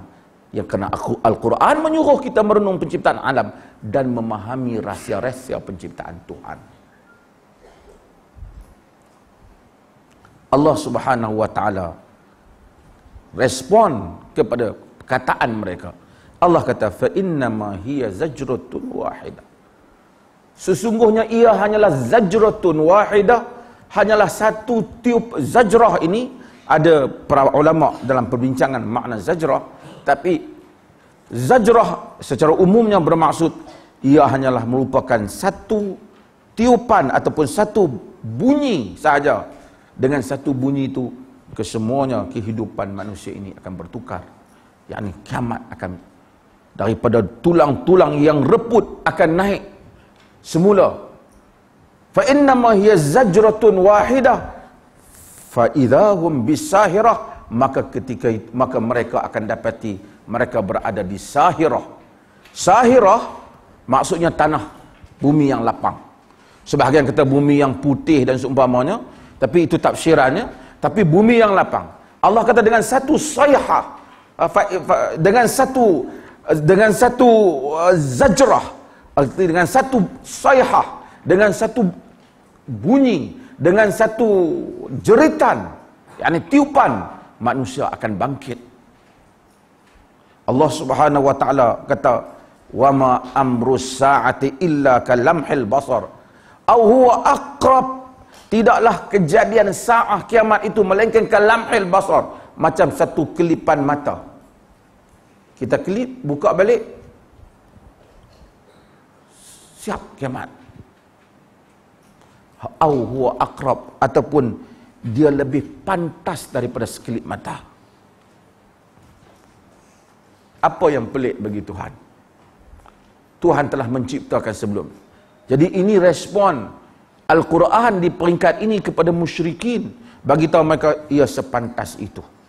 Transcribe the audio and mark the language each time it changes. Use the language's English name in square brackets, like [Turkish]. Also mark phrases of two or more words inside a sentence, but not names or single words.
[Malay] Yang kerana Al-Quran menyuruh kita merenung penciptaan alam dan memahami rahsia-rahsia penciptaan Tuhan. Allah [Arabic] سبحانه وتعالى [Malay] respon kepada perkataan mereka. Allah kata, [Arabic] فإنما هي زجرة واحدة. [Malay] Sesungguhnya ia hanyalah [Arabic] زجرة واحدة, [Malay] hanyalah satu tiup. Zajrah ini ada para ulama dalam perbincangan makna zajrah, tapi zajrah secara umumnya bermaksud ia hanyalah merupakan satu tiupan ataupun satu bunyi sahaja. Dengan satu bunyi itu, kesemuanya kehidupan manusia ini akan bertukar. Yakni kiamat akan, daripada tulang-tulang yang reput akan naik semula. [Arabic] فإنما هي زجرة واحدة فإذا هم بالساهرة, [Malay] maka mereka akan dapati mereka berada di sahirah. Sahirah maksudnya tanah, bumi yang lapang. Sebahagian kata bumi yang putih dan seumpamanya, tapi itu tafsirannya. Tapi bumi yang lapang. Allah kata dengan satu sayhah, dengan satu zajrah, dengan satu sayhah, dengan satu bunyi, dengan satu jeritan, yakni tiupan, manusia akan bangkit. Allah [Arabic] سبحانه وتعالى [Malay] kata, [Arabic] وما أمر الساعة إلا كلمح البصر أو هو أقرب [Malay] Tidaklah kejadian saah kiamat itu melainkan [Arabic] كلمح البصر, [Malay] macam satu kelipan mata. Kita kelip, buka balik, siap kiamat. [Arabic] أو هو أقرب, [Malay] ataupun dia lebih pantas daripada sekelip mata. Apa yang pelik bagi Tuhan? Tuhan telah menciptakan sebelum. Jadi ini respon Al-Quran di peringkat ini kepada musyrikin, bagi tahu mereka ia sepantas itu.